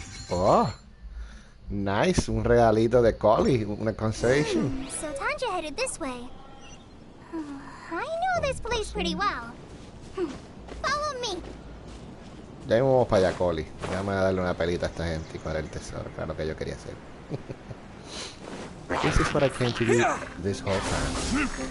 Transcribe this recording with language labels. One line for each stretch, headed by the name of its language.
English: Oh, nice.
Spanish: Un regalito de Collie. Una concession.
English: So Tanja headed this way. I know this place pretty well. Follow me.
Spanish: Ya mismo vamos para allá, Collie. Vamos a darle una pelita a esta gente y para el tesoro. Claro que yo quería hacer.
English: This is what I came to do this whole time.